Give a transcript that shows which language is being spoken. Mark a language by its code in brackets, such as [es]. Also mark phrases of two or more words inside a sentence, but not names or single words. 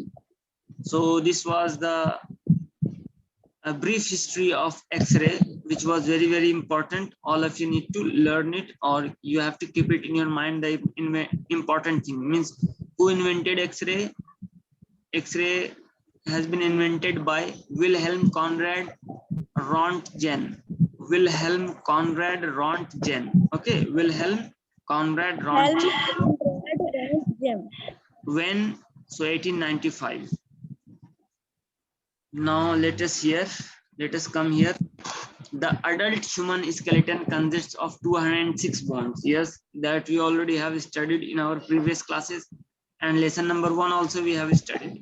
[en] So this was a brief history of X-ray, which was very important. All of you need to learn it, or you have to keep it in your mind. The important thing means who invented X-ray. X-ray has been invented by Wilhelm Conrad Rontgen. Wilhelm Conrad Rontgen. Okay, Wilhelm Conrad Rontgen. When? So 1895. Now let us come here. The adult human skeleton consists of 206 bones. Yes, that we already have studied in our previous classes, and lesson number 1 also we have studied.